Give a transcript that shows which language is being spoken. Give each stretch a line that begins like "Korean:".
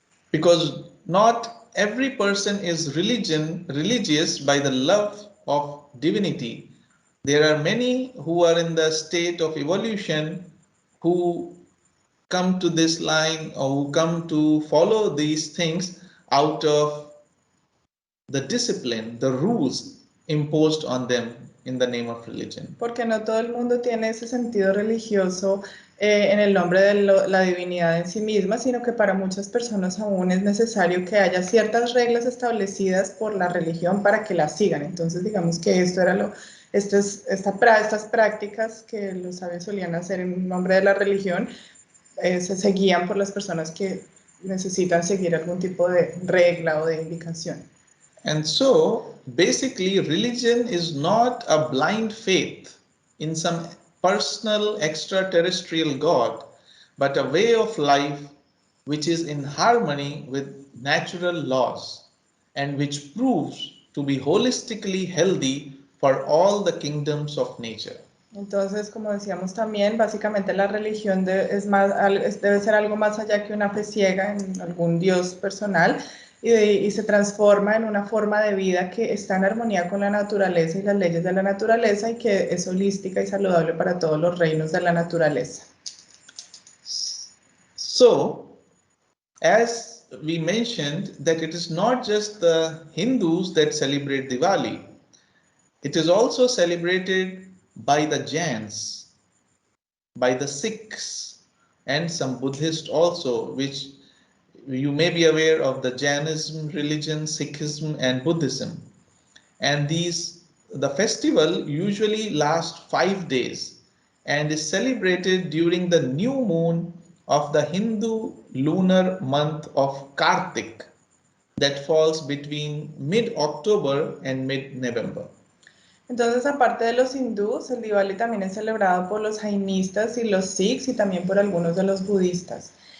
English: Because not every person is religious by the love of divinity. There are many who are in the state of evolution who come to this line or who come to follow these things out of the discipline, the rules imposed on them in the name of religion.
Spanish: Porque no todo el mundo tiene ese sentido religioso en el nombre de la divinidad en sí misma, sino que para muchas personas aún es necesario que haya ciertas reglas establecidas por la religión para que las sigan. Entonces, digamos que esto era estas prácticas que los sabios solían hacer en nombre de la religión se seguían por las personas que necesitan seguir algún tipo de regla o de indicación.
English: And so, basically, religion is not a blind faith in some personal extraterrestrial God, but a way of life which is in harmony with natural laws and which proves to be holistically healthy for all the kingdoms of nature.
Spanish: Entonces, como decíamos también, básicamente la religión debe ser algo más allá que una fe ciega en algún dios personal y se transforma en una forma de vida que está en armonía con la naturaleza y las leyes de la naturaleza y que es holística y saludable para todos los reinos de la naturaleza.
English: So, as we mentioned, that it is not just the Hindus that celebrate Diwali, it is also celebrated by the Jains, by the Sikhs, and some Buddhists also, which you may be aware of the Jainism religion, Sikhism, and Buddhism. And the festival usually lasts 5 days and is celebrated during the new moon of the Hindu lunar month of Kartik that falls between mid-October and mid-November.
Spanish: Entonces, aparte de los hindús, el Diwali también es celebrado por los jainistas y los sikhs y también por algunos de los budistas.